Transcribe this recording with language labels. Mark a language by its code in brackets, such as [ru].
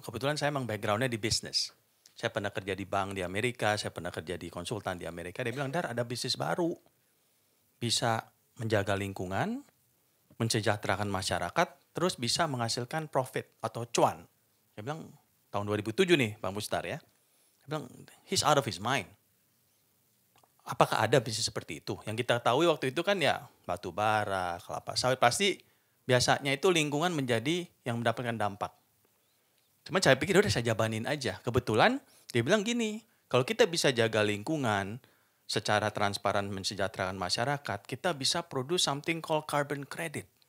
[id] Kebetulan saya emang backgroundnya di bisnis. Saya pernah kerja di bank di Amerika, saya pernah kerja di konsultan di Amerika. Dia bilang, Dar, ada bisnis baru. Bisa menjaga lingkungan, mensejahterakan masyarakat, terus bisa menghasilkan profit atau cuan. Dia bilang, tahun 2007 nih Bang Mustar ya. Dia bilang, [en] he's out of his mind. [id] Apakah ada bisnis seperti itu? Yang kita tahu waktu itu kan ya batu bara, kelapa sawit. Pasti biasanya itu lingkungan menjadi yang mendapatkan dampak. Cuma saya pikir udah saya jabanin aja. Kebetulan dia bilang gini, kalau kita bisa jaga lingkungan secara transparan mensejahterakan masyarakat, kita bisa [en] produce something called carbon credit.